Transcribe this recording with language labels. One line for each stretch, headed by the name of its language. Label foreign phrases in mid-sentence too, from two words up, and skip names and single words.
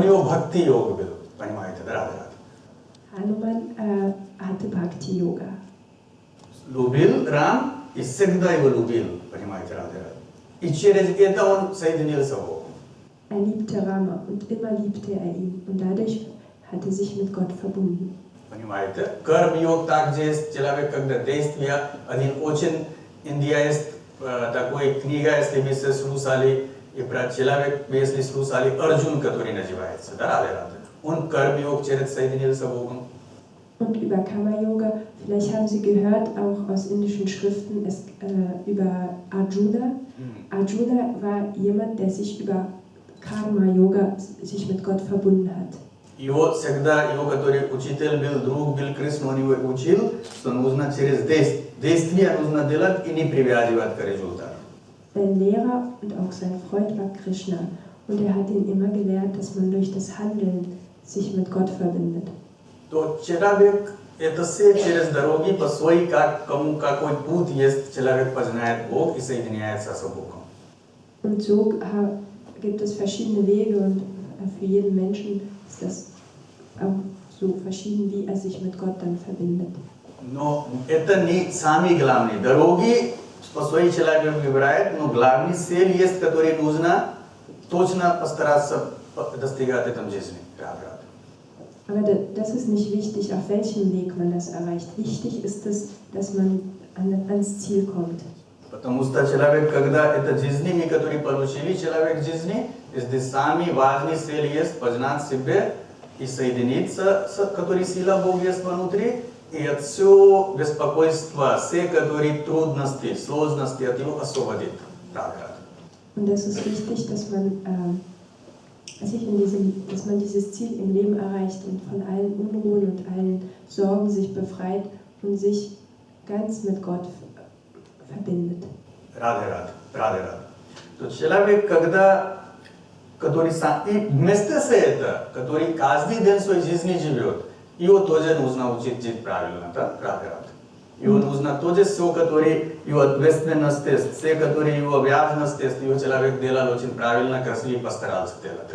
Russian: У него бхакти-йог был, понимаете, да? Радhe-радhe.
German: Hanuman hatte Bhakti-Yoga.
Russian: Любил Рам и всегда его любил, понимаете, Радhe-радhe. И через это он соединился с Богом.
German: Er liebte Rama und immer liebte er ihn und dadurch hat er sich mit Gott verbunden.
Russian: Понимаете? Карм-йог также есть человек, когда действия, один очень, Индия есть такой книга, если вы слушали, и про человек, если слушали, Арджун, который называется, да, Радhe-радhe. Он карм-йог через соединился с Богом.
German: Und über Karma-Yoga, vielleicht haben Sie gehört, auch aus indischen Schriften, über Arjuna. Arjuna war jemand, der sich über Karma-Yoga sich mit Gott verbunden hat.
Russian: Его всегда, его который учитель был, друг был, Кришна, он его учил, что нужно через действие нужно делать и не привязывать к результату.
German: Sein Lehrer und auch sein Freund war Krishna und er hat ihn immer gelehrt, dass man durch das Handeln sich mit Gott verbindet.
Russian: То человек это все через дороги по своей, кому какой путь есть, человек познает Бог и соединяется с Богом.
German: Und so gibt es verschiedene Wege und für jeden Menschen ist das auch so verschieden, wie er sich mit Gott dann verbindet.
Russian: Но это не самый главный. Дороги по своей человек выбирает, но главный цель есть, который нужно точно постараться достигать этом жизни.
German: Aber das ist nicht wichtig, auf welchem Weg man das erreicht. Wichtig ist es, dass man ans Ziel kommt.
Russian: Потому что человек, когда это жизни, который получили человек жизни, здесь самый важный цель есть познать себя и соединиться с, который сила Бога есть внутри, и от всего беспокойства, все, которые трудности, сложности от него освободит.
German: Und das ist wichtig, dass man dass man dieses Ziel im Leben erreicht und von allen Unruhen und allen Sorgen sich befreit und sich ganz mit Gott verbindet.
Russian: Радhe-радhe. То человек, который вместе с этим, который каждый день своей жизни живет, его тоже нужно учить жить правильно, да? Радhe-радhe. Его нужно тоже все, которые его ответственность есть, все, которые его обязанность есть, его человек делал очень правильно, красиво постарался делать.